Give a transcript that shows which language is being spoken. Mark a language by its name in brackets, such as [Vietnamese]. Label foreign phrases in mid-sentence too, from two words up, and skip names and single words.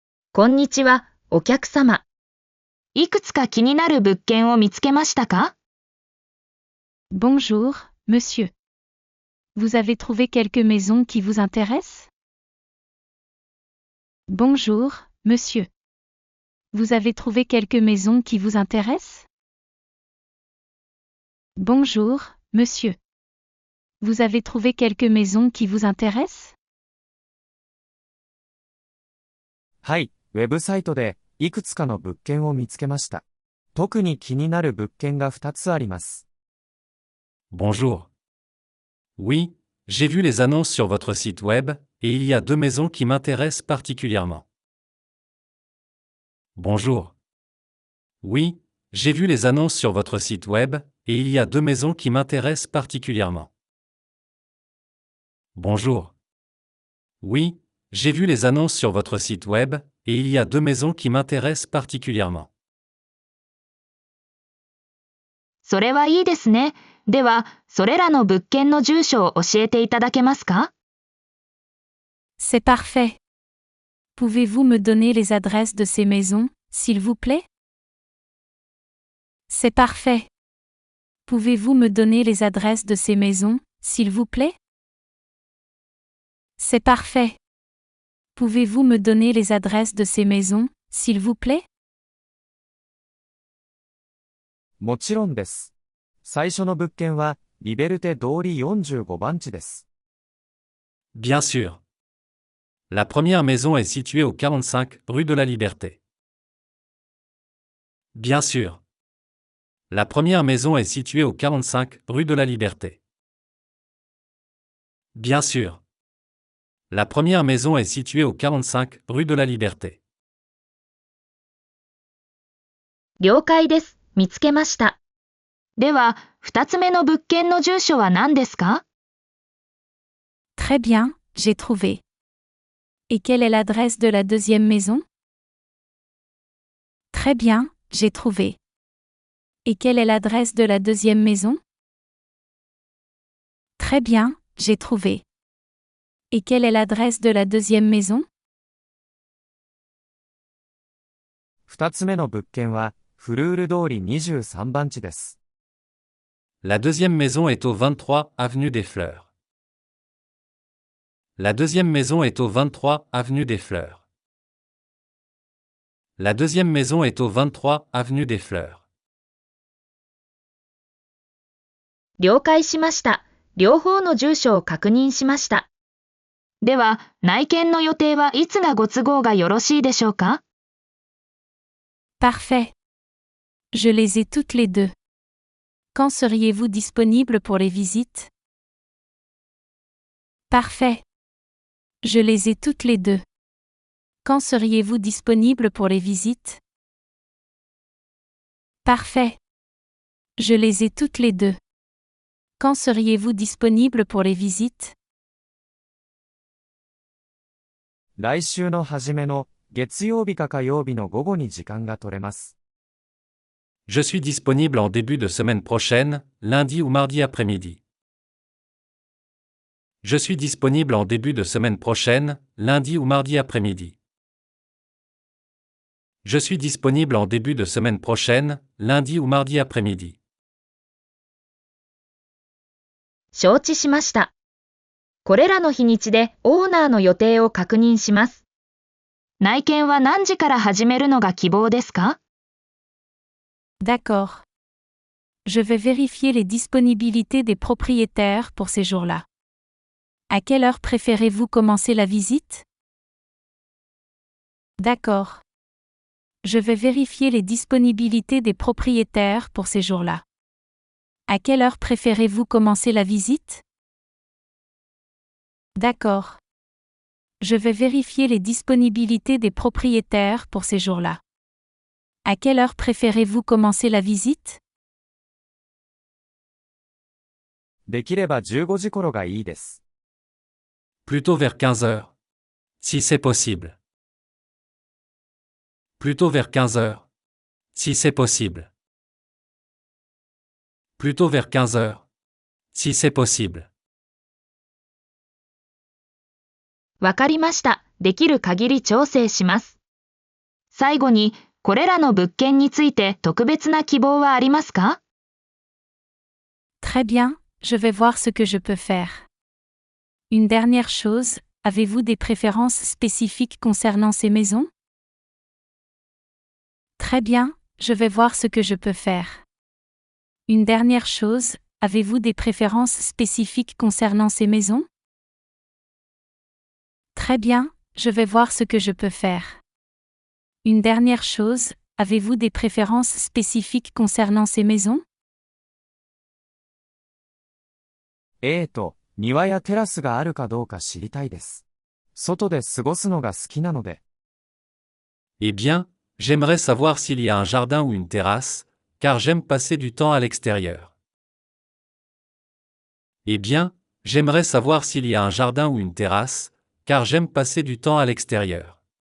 [Japanese] こんにちは、お客様。いくつか気になる物件を見つけましたか？ [French] Bonjour, monsieur. Vous avez trouvé quelques maisons qui vous intéressent? Bonjour, monsieur. Vous avez trouvé quelques maisons qui vous intéressent? Bonjour, monsieur. Vous avez trouvé quelques maisons qui vous intéressent? [Japanese] はい、ウェブサイトでいくつかの物件を見つけました。特に気になる物件が2つあります。 [French] Bonjour. Oui, j'ai vu les annonces sur votre site web, et il y a deux maisons qui m'intéressent particulièrement. Bonjour. Oui, j'ai vu les annonces sur votre site web, et il y a deux maisons qui m'intéressent particulièrement. Bonjour. Oui, j'ai vu les annonces sur votre site web, et il y a deux maisons qui m'intéressent particulièrement. [Japanese] それはいいですね。では、それらの物件の住所を教えていただけますか？ [French] C'est parfait. Pouvez-vous me donner les adresses de ces maisons, s'il vous plaît? C'est parfait. Pouvez-vous me donner les adresses de ces maisons, s'il vous plaît? C'est parfait. Pouvez-vous me donner les adresses de ces maisons, s'il vous plaît? [Japanese] もちろんです。最初の物件は、リベルテ通り45番地です。 [French] Bien sûr. La première maison est située au 45 rue de la Liberté. Bien sûr. La première maison est située au 45 rue de la Liberté. Bien sûr. La première maison est située au 45 rue de la Liberté. [Japanese] 了解です。見つけました。では、二つ目の物件の住所は何ですか？ [French] Très bien, j'ai trouvé. Et quelle est l'adresse de la deuxième maison? Très bien, j'ai trouvé. Et quelle est l'adresse de la deuxième maison? Très bien, j'ai trouvé. Et quelle est l'adresse de la deuxième maison? [Japanese] 2 つ目の物件は、フルール通り23番地です。 [French] La deuxième maison est au 23 avenue des Fleurs. La deuxième maison est au 23 avenue des Fleurs. La deuxième maison est au 23 avenue des Fleurs. [Japanese] 了解しました。両方の住所を確認しました。では、内見の予定はいつがご都合がよろしいでしょうか？ [French] Parfait. Je les ai toutes les deux. Quand seriez-vous disponible pour les visites? Parfait. Je les ai toutes les deux. Quand seriez-vous disponible pour les visites? Parfait. Je les ai toutes les deux. Quand seriez-vous disponible pour les visites? [Japanese] 来週の初めの月曜日か火曜日の午後に時間が取れます。 [French] Je suis disponible en début de semaine prochaine, lundi ou mardi après-midi. Je suis disponible en début de semaine prochaine, lundi ou mardi après-midi. Je suis disponible en début de semaine prochaine, lundi ou mardi après-midi. [Japanese] 承知しました。これらの日にちでオーナーの予定を確認します。内見は何時から始めるのが希望ですか？ [French] D'accord. Je vais vérifier les disponibilités des propriétaires pour ces jours-là. À quelle heure préférez-vous commencer la visite? D'accord. Je vais vérifier les disponibilités des propriétaires pour ces jours-là. À quelle heure préférez-vous commencer la visite? D'accord. Je vais vérifier les disponibilités des propriétaires pour ces jours-là. À quelle heure préférez-vous commencer la visite? [Japanese] できれば15時頃がいいです。 [French] Plutôt vers 15 heures. Si c'est possible. Plutôt vers 15 heures. Si c'est possible. Plutôt vers 15 heures. Si c'est possible. [Japanese] わかりました。できる限り調整します。最後に、これらの物件について特別な希望はありますか？ [French] Très bien, je vais voir ce que je peux faire. Une dernière chose, avez-vous des préférences spécifiques concernant ces maisons? Très bien, je vais voir ce que je peux faire. Une dernière chose, avez-vous des préférences spécifiques concernant ces maisons? Très bien, je vais voir ce que je peux faire. Une dernière chose, avez-vous des préférences spécifiques concernant ces maisons? [Japanese] 庭やテラスがあるかどうか知りたいです。外で過ごすのが好きなので。 [French] Eh bien, j'aimerais savoir s'il y a un jardin ou une terrasse, car j'aime passer du temps à l'extérieur. Eh bien, j'aimerais savoir s'il y a un jardin ou une terrasse, car j'aime passer du temps à l'extérieur.